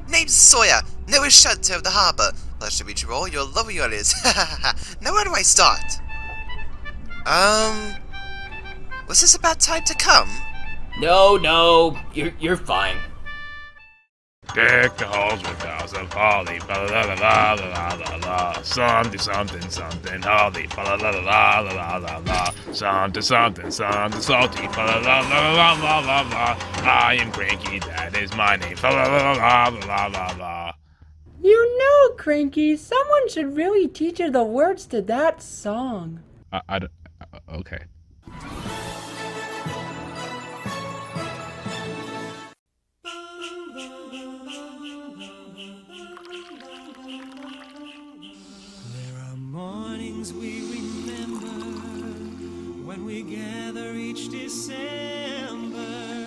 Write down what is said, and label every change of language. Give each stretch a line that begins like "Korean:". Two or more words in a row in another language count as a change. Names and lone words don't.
English: Name's Sawyer, newest shunter of the harbour. Pleasure to meet you all, you're lovely all is. Now where do I start? Was this about time to come? No, you're fine. Deck the halls with boughs of holly, fa la la la la la la la. Something, holly, fa la la la la la la. Something, salty, fa la la la la la la la. I am Cranky, that is my name, fa la la la la la la. You know, Cranky, someone should really teach you the words to that song. Okay. Mornings we remember when we gather each December.